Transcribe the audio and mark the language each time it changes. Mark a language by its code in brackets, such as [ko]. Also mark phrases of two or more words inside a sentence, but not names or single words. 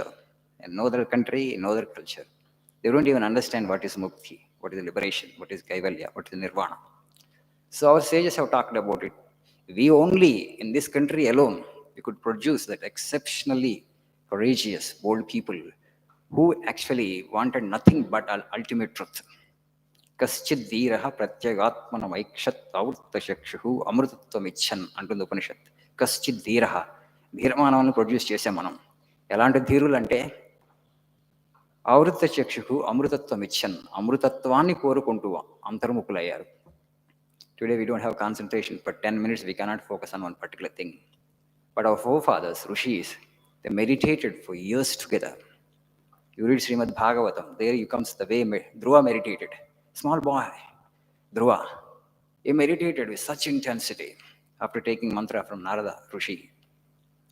[en] In no other country, in no other culture. They don't even understand what is mukti, what is liberation, what is kaivalya, what is nirvana. So our sages have talked about it. We only, in this country alone, we could produce that exceptionally courageous, bold people who actually wanted nothing but ultimate truth. [sa] कश्चित् धीरः प्रत्यगात्मानम् ऐक्षत् आवृत्तचक्षुः अमृतत्वम् इच्छन् [te] అంటుంది ఉపనిషత్. [sa] కశ్చిత్ ధీరహ, [te] ధీరమానవాన్ని ప్రొడ్యూస్ చేసాం మనం. ఎలాంటి ధీరులు అంటే [sa] ఆవృత చక్షు అమృతత్వం ఇచ్చన్, [te] అమృతత్వాన్ని కోరుకుంటూ అంతర్ముఖులయ్యారు. [en] Today we don't have concentration. For 10 minutes we cannot focus on one particular thing. But our forefathers, rishis, they meditated for years together. You read Srimad Bhagavatam, there comes the way Dhruva meditated. Small boy, Dhruva, he meditated with such intensity after taking mantra from Narada Rishi.